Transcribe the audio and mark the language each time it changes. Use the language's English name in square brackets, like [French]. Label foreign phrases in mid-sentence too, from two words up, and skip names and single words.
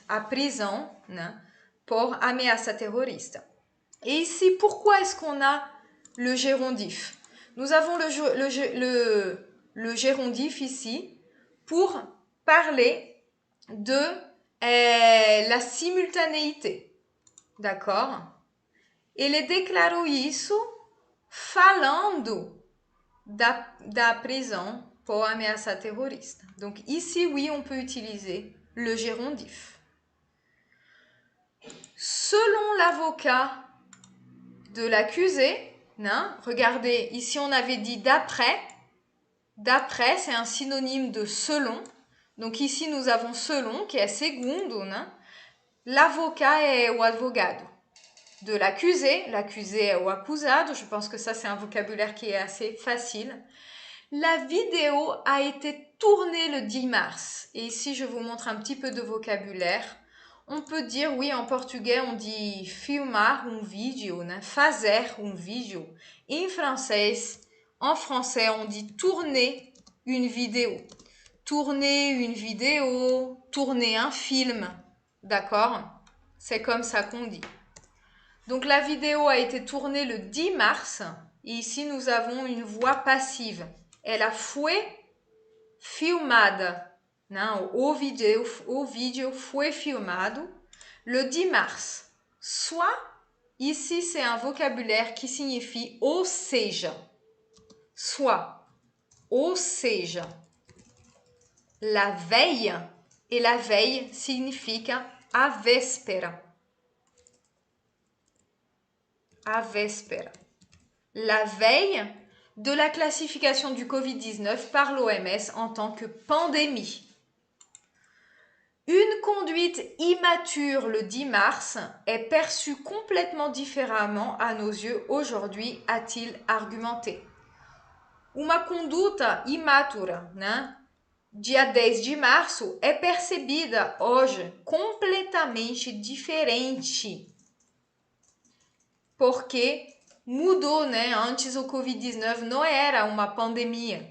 [French] À prison, né, pour [Portuguese] ameaça terroriste. [French] Et ici, pourquoi est-ce qu'on a le gérondif? Nous avons le gérondif ici pour parler de la simultanéité. D'accord? [Portuguese] Ele declarou isso falando da prisão pour [French] ameaça terroriste. Donc ici, oui, on peut utiliser le gérondif. Selon l'avocat de l'accusé, regardez, ici on avait dit d'après. D'après, c'est un synonyme de selon. Donc ici, nous avons selon, qui est segundo. L'avocat est [Portuguese] o advogado. [French] De l'accusé, l'accusé est [Portuguese] o acusado. [French] Je pense que ça, c'est un vocabulaire qui est assez facile. La vidéo a été tournée le 10 mars. Et ici, je vous montre un petit peu de vocabulaire. On peut dire, oui, en portugais, on dit [Portuguese] filmar vídeo, fazer vídeo. [French] En français, on dit tourner une vidéo. Tourner une vidéo, tourner un film. D'accord? C'est comme ça qu'on dit. Donc, la vidéo a été tournée le 10 mars. Et ici, nous avons une voix passive. [Portuguese] Ela foi filmada. Não, o vídeo foi filmado [French] le 10 mars. Soit, ici, c'est un vocabulaire qui signifie [Portuguese] ou seja. Soit, ou seja. [French] La veille, et la veille [Portuguese] significa a véspera. A véspera. [French] La veille de la classification du Covid-19 par l'OMS en tant que pandémie. Une conduite immature le 10 mars est perçue complètement différemment à nos yeux aujourd'hui, a-t-il argumenté. [Portuguese] Uma conduta imatura, dia 10 de março, é percebida hoje completamente diferente. Porque mudou, Antes o Covid-19 não era uma pandemia.